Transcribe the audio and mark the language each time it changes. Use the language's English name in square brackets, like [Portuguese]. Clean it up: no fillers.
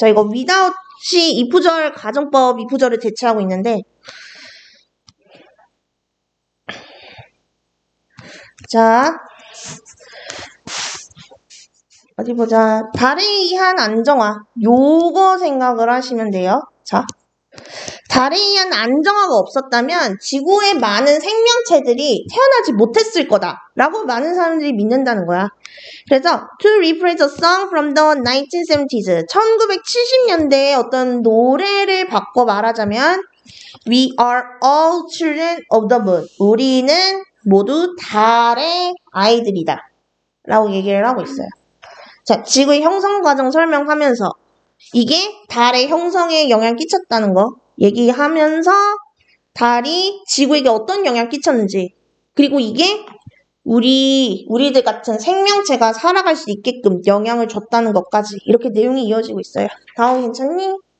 [Korean] 자, 이거 without이 if절 가정법 if절을 대체하고 있는데, 자, 어디 보자. 달에 의한 안정화. 요거 생각을 하시면 돼요. 자, 달에 의한 안정화가 없었다면 지구의 많은 생명체들이 태어나지 못했을 거다라고 많은 사람들이 믿는다는 거야. 그래서 [English] to rephrase a song from the 1970s, [Korean] 1970년대의 어떤 노래를 바꿔 말하자면 [English] We are all children of the moon. [Korean] 우리는 모두 달의 아이들이다 라고 얘기를 하고 있어요. 자, 지구의 형성 과정 설명하면서 이게 달의 형성에 영향을 끼쳤다는 거 얘기하면서 달이 지구에게 어떤 영향을 끼쳤는지, 그리고 이게 우리들 같은 생명체가 살아갈 수 있게끔 영향을 줬다는 것까지 이렇게 내용이 이어지고 있어요. 다음 괜찮니?